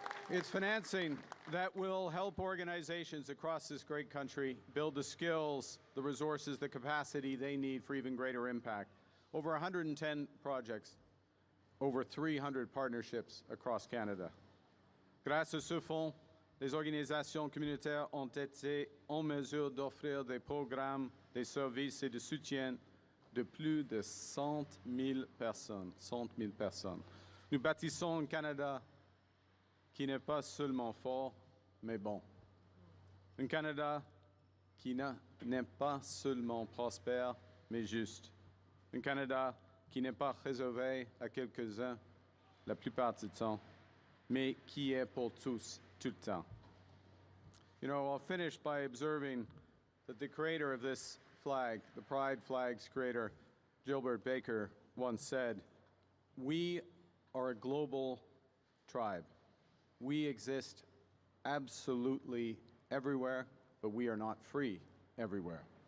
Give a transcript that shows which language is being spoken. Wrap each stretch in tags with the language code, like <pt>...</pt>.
<en>It's financing that will help organizations across this great country build the skills, the resources, the capacity they need for even greater impact. Over 110 projects, over 300 partnerships across Canada.</en> <fr>Grâce à ce fonds, les organisations communautaires ont été en mesure d'offrir des programmes, des services et de soutien de plus de 100 000 personnes. 100 000 personnes. Nous bâtissons un Canada qui n'est pas seulement fort, mais bon. Un Canada qui n'est pas seulement prospère, mais juste. Un Canada qui n'est pas réservé à quelques-uns la plupart du temps, mais qui est pour tous, tout le temps.</fr> <en>You know, I'll finish by observing that the creator of this flag, the Pride flag's creator, Gilbert Baker, once said, "We are a global tribe. We exist absolutely everywhere, but we are not free everywhere."</en>